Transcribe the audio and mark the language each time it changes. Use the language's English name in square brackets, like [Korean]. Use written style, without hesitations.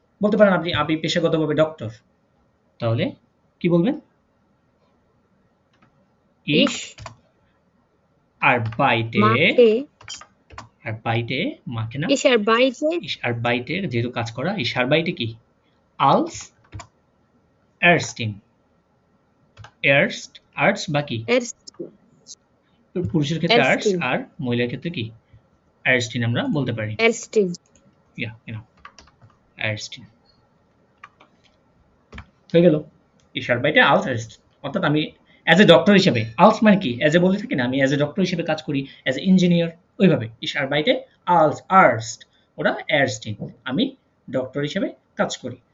[Bangla] বলতে পারেন আপনি পেশাগতভাবে ডক্টর, তাহলে কি বলবেন? [German] Ich arbeite mache না, ich arbeite [Bangla] যেহেতু কাজ করা, [German] ich arbeite কি? als Ärztin, Arzt বা কি? [Bangla] পুরুষের ক্ষেত্রে আর্টস, আর মহিলার ক্ষেত্রে কি? Ärztin আমরা বলতে পারি। [German] Ja, genau. [Bangla] Ärztin হয়ে গেল। [German] Ich arbeite als Arzt, [Bangla] অর্থাৎ আমি অ্যাজ এ ডক্টর হিসেবে, als মানে কি? অ্যাজ এ বলে থাকি না, আমি অ্যাজ এ ডক্টর হিসেবে কাজ করি, অ্যাজ এ ইঞ্জিনিয়ার, ওইভাবে [German] Ich arbeite als Arzt [Bangla] ওরা Ärztin, আমি ডক্টর হিসেবে কাজ করি।